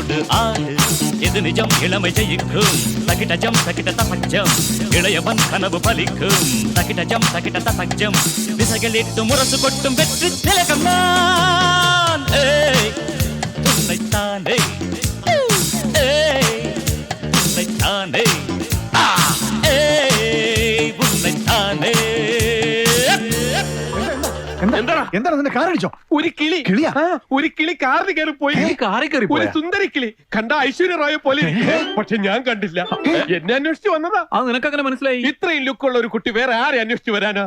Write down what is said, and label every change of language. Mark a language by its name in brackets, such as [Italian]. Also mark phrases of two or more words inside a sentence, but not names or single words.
[Tamil] ஆடு இது நிஜம் இளமை ஜெயிக்கும் தகிடஜம் தகிட தசஜம் இளையவன் கனவு பலிக்கும் தகிடஜம் தகிட தசஜம் திசைகளிட்டு முரசு கொட்டும் வெற்றி திலகம் நான் உன்னைத்தானே உன்னைத்தானே உன்னைத்தானே [Malayalam] എന്താണ് കാർ അടിച്ചോ? ഒരു കിളി കിളിയാ? ഒരു കിളി കാറിൽ കയറി പോയി. ഒരു സുന്ദരി കിളി കണ്ട ഐശ്വര്യ റായെ പോലെ പക്ഷെ ഞാൻ കണ്ടില്ല. എന്നെ അന്വേഷിച്ച് വന്നതാ. അത് നിനക്ക് അങ്ങനെ മനസ്സിലായി? ഇത്രയും ലുക്കുള്ള ഒരു കുട്ടി വേറെ ആരെ അന്വേഷിച്ച് വരാനാ?